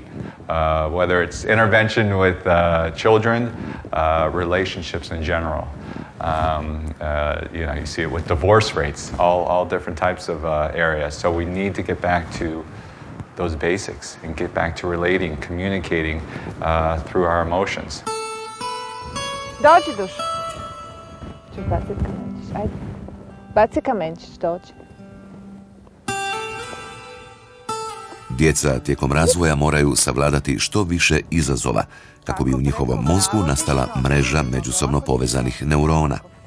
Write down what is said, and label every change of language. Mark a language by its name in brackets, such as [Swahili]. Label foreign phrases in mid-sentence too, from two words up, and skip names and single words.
[English] Whether it's intervention with children, relationships in general. You see it with divorce rates, all different types of areas. So we need to get back to those basics and get back to relating, communicating through our emotions. [Croatian] Dođi, Dušo. Ću baciti kamenčić, ajde. Baci kamenčić, dođi. Djeca tijekom razvoja moraju savladati što više izazova kako bi u njihovom mozgu nastala mreža međusobno povezanih neurona.